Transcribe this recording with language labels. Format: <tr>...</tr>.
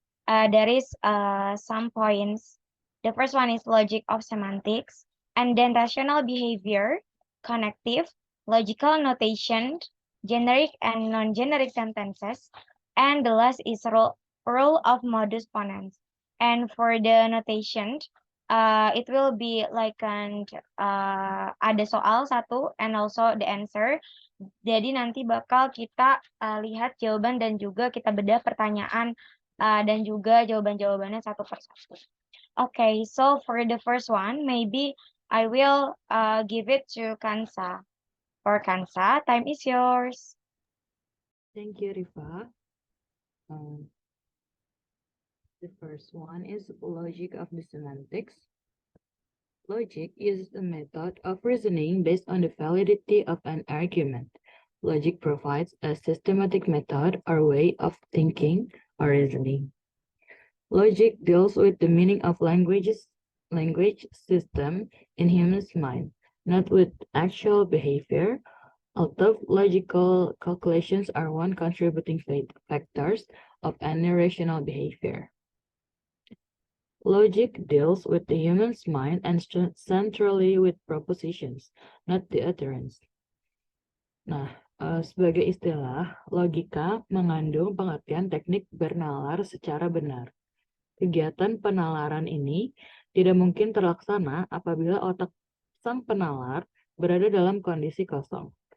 <en>There is some points. The first one is logic of semantics, and then rational behavior, connective, logical notation, generic and non-generic sentences, and the last is rule of modus ponens. And for the notation, it will be like ada soal satu and also the answer.</en> <id>Jadi nanti bakal kita lihat jawaban dan juga kita bedah pertanyaan dan juga jawaban-jawabannya satu persatu.</id> <en>Okay, so for the first one, maybe I will give it to Kansa. For Kansa, time is yours. Thank you, Rifa. The first one is logic of the semantics. Logic is a method of reasoning based on the validity of an argument. Logic provides a systematic method or way of thinking or reasoning. Logic deals with the meaning of language system in human's mind, not with actual behavior. Although logical calculations are one contributing factors of any rational behavior. Logic deals with the human's mind and centrally with propositions, not the utterance.</en> <id>Nah, sebagai istilah, logika mengandung pengertian teknik bernalar secara benar. Kegiatan penalaran ini tidak mungkin terlaksana apabila otak sang penalar berada dalam kondisi kosong.</id>